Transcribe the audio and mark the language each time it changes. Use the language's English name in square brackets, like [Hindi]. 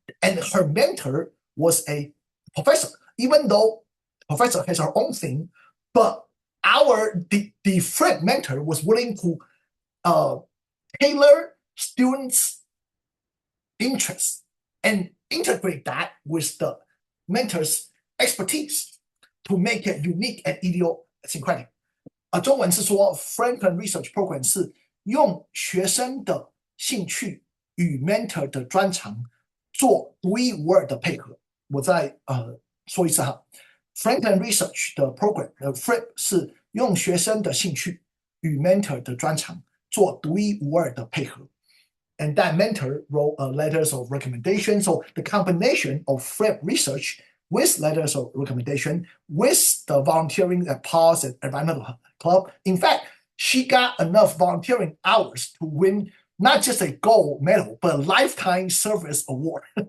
[English] And her mentor was a professor, even though professor has her own thing, but the friend mentor was willing to tailor students' interests and integrate that with the mentor's expertise to make it unique and idiosyncratic. [Chinese] 中文是说 Franklin Research Program 是用学生的兴趣与 mentor 的专长做独一无二的配合。我再说一次哈 ，Franklin Research 的 program FRIP 是用学生的兴趣与 mentor 的专长做独一无二的配合。 [English] And that mentor wrote letters of recommendation. So the combination of FRIP research with letters of recommendation, with the volunteering at Paws and Environmental Club. In fact, she got enough volunteering hours to win not just a gold medal, but a lifetime service award.